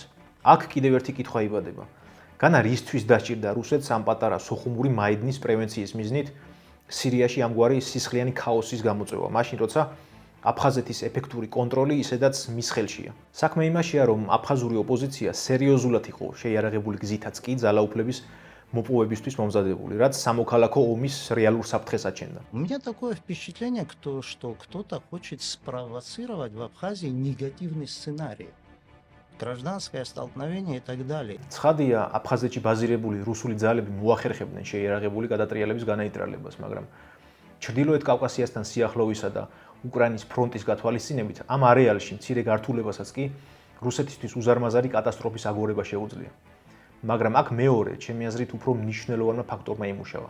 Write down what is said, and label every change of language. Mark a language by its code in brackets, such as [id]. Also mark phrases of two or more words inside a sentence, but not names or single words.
[ka] აქ კიდევ ერთი კითხვა იბადება. განა რისთვის დასჭირდა რუსეთს ამ პატარა სოხუმური მაიდნის პრევენციის მიზნით სირიაში ამგვარი სისხლიანი ქაოსის გამოწვევა, მაშინ როცა აფხაზეთის ეფექტური კონტროლი ისედაც მის ხელშია. საქმე იმაშია, რომ აფხაზური ოპოზიცია სერიოზულად იყო შეიარაღებული გზითაც კი ძალაუფლების მოპოვებისთვის მომზადებული, რაც სამოქალაქო ომის რეალურ საფრთხეს აჩენდა. [ru] У меня такое впечатление, что кто-то хочет спровоцировать в Абхазии негативный сценарий. Гражданское столкновение и так далее. [ka] ცხადია, აფხაზეთში ბაზირებული რუსული ძალები მოახერხებდნენ შეიარაღებული გადატრიალების განაიტრალებას, მაგრამ ჩრდილოეთ კავკასიასთან სიახლოვისა და უკრაინის ფრონტის გათვალისწინებით ამ არეალში მცირე გართულებასაც კი რუსეთისთვის უზარმაზარი კატასტროფის აგორება შეუძლია. მაგრამ აქ მეორე, ჩემი აზრით, უფრო მნიშვნელოვანმა ფაქტორმა იმუშავა.